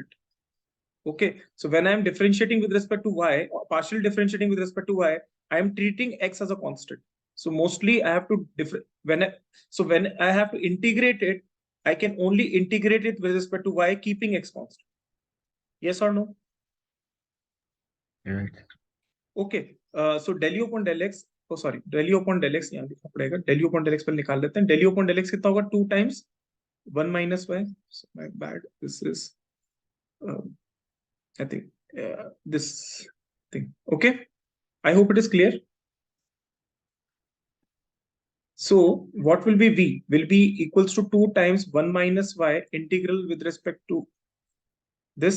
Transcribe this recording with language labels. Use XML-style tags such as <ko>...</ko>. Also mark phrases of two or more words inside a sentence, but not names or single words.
<en>Okay, so when I'm differentiating with respect to y, or partial differentiating with respect to y, I am treating x as a constant. So mostly I have to when I have to integrate it, I can only integrate it with respect to y, keeping x constant. Yes or no? Right. Okay. So del u upon del x, oh sorry, del u upon del x</en> <hi>यहाँ लिखना पड़ेगा.</hi> <en>Del u upon del x</en> <hi>पहले निकाल लेते हैं.</hi> <en>Del u upon del x</en> <hi>कितना होगा?</hi> <en>2 times 1 minus y. So my bad. This is I think this thing. Okay. I hope it is clear. So what will be v? Will be equals to 2 times 1 minus y integral with respect to this.</en>